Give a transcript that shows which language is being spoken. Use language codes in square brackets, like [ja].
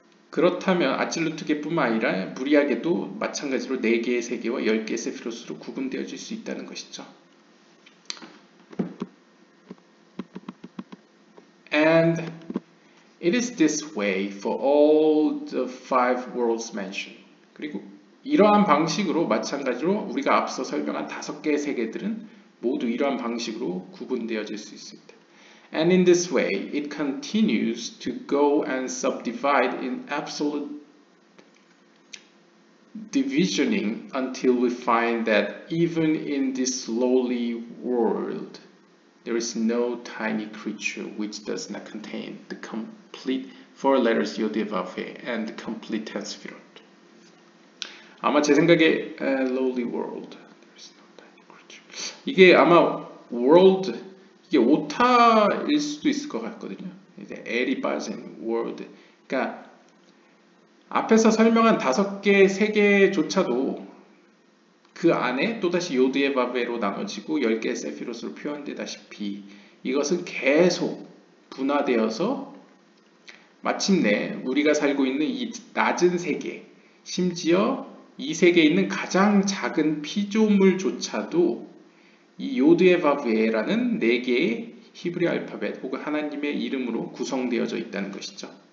[ko] 그렇다면 아찔루트계뿐만 아니라 무리하게도 마찬가지로 4개의 세계와 10개의 세피로스로 구분되어질 수 있다는 것이죠. [en] And it is this way for all the 5 worlds mentioned. [ko] 그리고 이러한 방식으로 마찬가지로 우리가 앞서 설명한 5개의 세계들은 모두 이러한 방식으로 구분되어질 수 있습니다. [en] And in this way, it continues to go and subdivide in absolute divisioning until we find that even in this lowly world, there is no tiny creature which does not contain the complete 4 letters Yod-Heh-Vav-Heh and the complete 10 sefirot. [ko] 아마 제 생각에 [en] lowly world, there is no tiny creature. [ko] 이게 아마 world 이게 오타일 수도 있을 것 같거든요. 이제 L이 빠진 world. 그러니까 앞에서 설명한 5개 세계조차도 그 안에 또다시 요드예바브헤로 나눠지고 10개의 세피롯으로 표현되다시피 이것은 계속 분화되어서 마침내 우리가 살고 있는 이 낮은 세계, 심지어 이 세계에 있는 가장 작은 피조물조차도 이 요드예바브헤라는 4개의 히브리 알파벳 혹은 하나님의 이름으로 구성되어져 있다는 것이죠.